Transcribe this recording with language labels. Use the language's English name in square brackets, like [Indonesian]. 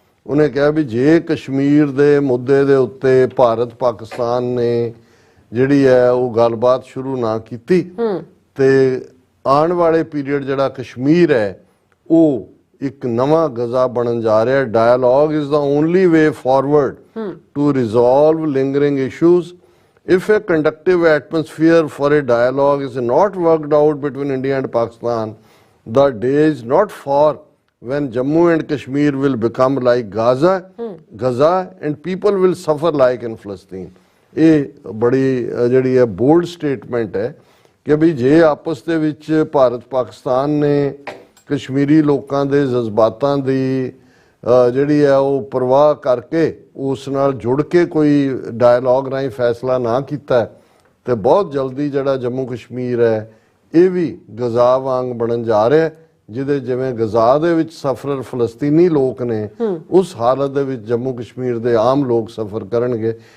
[Punjabi] ਉਹਨੇ ਕਿਹਾ ਵੀ ਜੇ ਕਸ਼ਮੀਰ ਦੇ ਮੁੱਦੇ ਦੇ ਉੱਤੇ ਭਾਰਤ ਪਾਕਿਸਤਾਨ ਨੇ ਜਿਹੜੀ ਹੈ ਉਹ ਗੱਲਬਾਤ ਸ਼ੁਰੂ ਨਾ ਕੀਤੀ ਤੇ ਆਉਣ ਵਾਲੇ ਪੀਰੀਅਡ ਜਿਹੜਾ ਕਸ਼ਮੀਰ ਹੈ ਉਹ ਇੱਕ ਨਵਾਂ ਗਜ਼ਾ ਬਣਨ ਜਾ ਰਿਹਾ। [English] Dialogue is the only way forward to resolve lingering issues. If a conducive atmosphere for a dialogue is not worked out between India and Pakistan, the day is not far when Jammu and Kashmir will become like Gaza and people will suffer like in Palestine. [Punjabi] ਇਹ ਬੜੀ ਜਿਹੜੀ ਹੈ bold statement ਹੈ ਕਿ ਵੀ ਜੇ ਆਪਸ ਦੇ ਵਿੱਚ ਭਾਰਤ ਪਾਕਿਸਤਾਨ ਨੇ ਕਸ਼ਮੀਰੀ ਲੋਕਾਂ ਦੇ ਜਜ਼ਬਾਤਾਂ ਦੀ ਜਿਹੜੀ ਹੈ ਉਹ ਪਰਵਾਹ ਕਰਕੇ ਉਸ ਨਾਲ ਜੁੜ ਕੇ ਕੋਈ ਡਾਇਲੌਗ ਰਾਹੀਂ ਫੈਸਲਾ ਨਾ ਕੀਤਾ ਤੇ ਬਹੁਤ ਜਲਦੀ ਜਿਹੜਾ ਜੰਮੂ ਕਸ਼ਮੀਰ ਹੈ ਇਹ ਵੀ ਗਜ਼ਾ ਵਾਂਗ ਬਣਨ ਜਾ ਰਿਹਾ, ਜਿਹਦੇ ਜਿਵੇਂ ਗਜ਼ਾ ਦੇ ਵਿੱਚ ਸਫਰ ਫਲਸਤੀਨੀ ਲੋਕ ਨੇ ਉਸ ਹਾਲਤ ਦੇ ਵਿੱਚ ਜੰਮੂ ਕਸ਼ਮੀਰ ਦੇ ਆਮ ਲੋਕ ਸਫਰ ਕਰਨਗੇ।